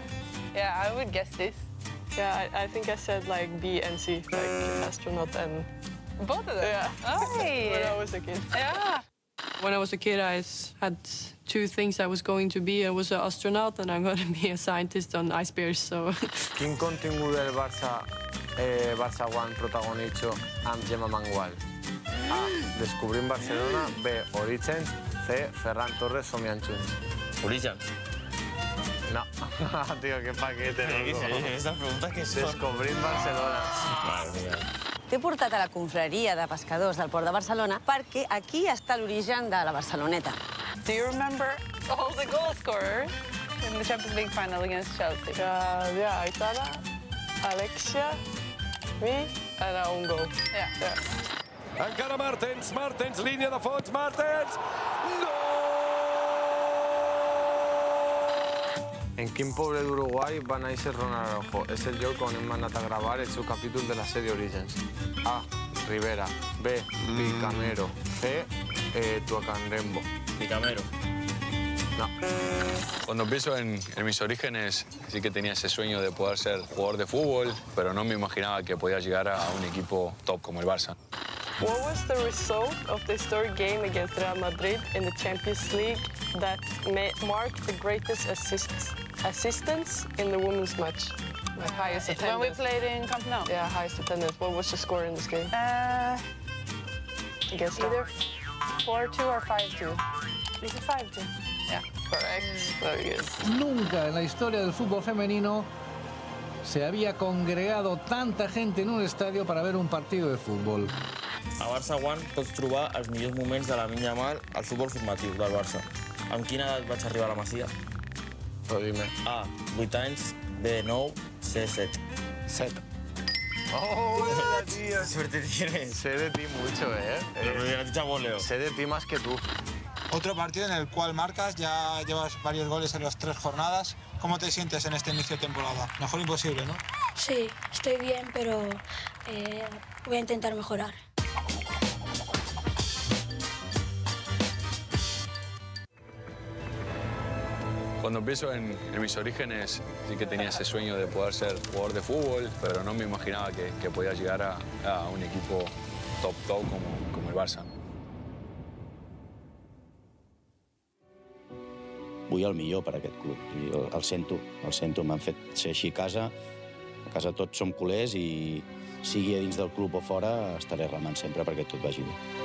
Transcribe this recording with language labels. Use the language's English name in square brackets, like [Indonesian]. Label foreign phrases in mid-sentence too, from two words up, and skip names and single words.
[English] Yeah, I would guess this. Yeah, I think I said like B and C, like astronaut and... Both of them? Yeah. Oh, When I was a kid. yeah. When I was a kid, I had 2 things I was going to be. I was an astronaut and I'm going to be a scientist on ice bears, so... [Catalan] Quin contingut del Barça, Barça One protagonitzo amb Gemma Mangual? A. Descobrim Barcelona. B. Orígens. C. Ferran Torres somiant junts. Origen. [Spanish] No. Tío, qué paquete, ¿Qué loco. es esa pregunta que son? [Catalan] Descobrim Barcelona. [Spanish] Madre mía. [Catalan] T'he portat a la confraria de pescadors del Port de Barcelona perquè aquí està l'origen de la Barceloneta. [English] Do you remember all the goal scorers in the Champions League final against Chelsea? Yeah, Aitana, Alexia, me, and a own goal. Yeah. [Catalan] Encara Martens, línia de fons, Martens! En quin poble d'Uruguai va néixer Ronald Araujo? És el lloc on hem anat a gravar el seu capítol de la sèrie Orígens. A. Rivera. B. Picamero. C. Tuacanrembo. Picamero. No. [Spanish] Cuando pienso en mis orígenes, sí que tenía ese sueño de poder ser jugador de fútbol, pero no me imaginaba que podía llegar a un equipo top como el Barça. [English] What was the result of the historic game against Real Madrid in the Champions League that marked the greatest assistance in the women's match? Like highest attendance. When we played in Camp Nou? Yeah, highest attendance. What was the score in this game? Against Either 4-2 or 5-2. Is it 5-2? Yeah, correct. Very good. [Spanish] Nunca en la historia del fútbol femenino se había congregado tanta gente en un estadio para ver un partido de fútbol. [Catalan] A Barça One pots trobar els millors moments de Lamine Yamal al futbol formatiu del Barça. Amb quina edat vaig arribar a la Masia? [Spanish] Però dime. [Catalan] A. 8 anys. B. 9. C. 7. [Spanish] 7. ¡Oh, tío! Suerte tienes. Sé de ti mucho, Sé de ti más que tú. Otro partido en el cual marcas, ya llevas varios goles en las 3 jornadas. ¿Cómo te sientes en este inicio de temporada? Mejor imposible, ¿no? Sí, estoy bien, pero voy a intentar mejorar. Cuando pienso en mis orígenes, sí que tenía ese sueño de poder ser jugador de fútbol, pero no me imaginaba que podía llegar a un equipo top como el Barça. [Catalan] Vull el millor per a aquest club. I el sento, m'han fet ser així a casa. A casa tots som culers i sigui a dins del club o fora, estaré remant sempre perquè tot vagi bé.